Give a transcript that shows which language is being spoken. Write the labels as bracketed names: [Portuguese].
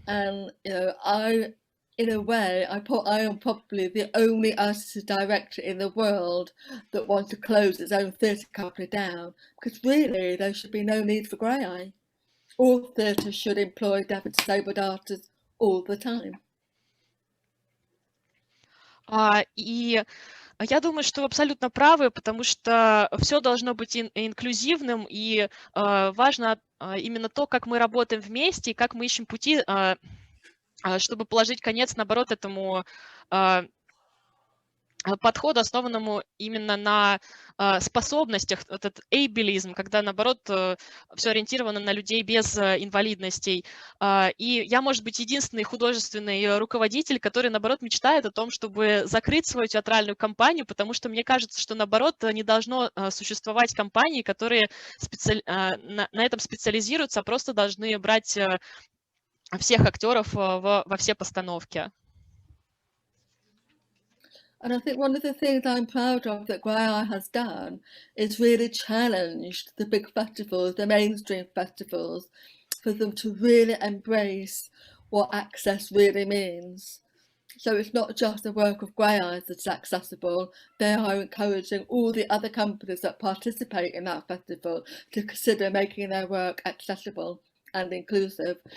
[English] And you know, in a way, I am probably the only artistic director in the world that wants to close its own theatre company down, because really there should be no need for Graeae. All theatre should employ deaf and disabled artists all the time. [Russian] И я думаю, что вы абсолютно правы, потому что все должно быть инклюзивным, и важно именно то, как мы работаем вместе, и как мы ищем пути, чтобы положить конец, наоборот, этому подходу, основанному именно на способностях, этот ableism, когда, наоборот, все ориентировано на людей без инвалидностей. И я, может быть, единственный художественный руководитель, который, наоборот, мечтает о том, чтобы закрыть свою театральную компанию, потому что мне кажется, что, наоборот, не должно существовать компаний, которые на этом специализируются, а просто должны брать всех актеров во все постановки. [English] And I think one of the things I'm proud of that Graeae has done is really challenged the big festivals, the mainstream festivals, for them to really embrace what access really means. So it's not just the work of Graeae that's accessible, they are encouraging all the other companies that participate in that festival to consider making their work accessible and inclusive.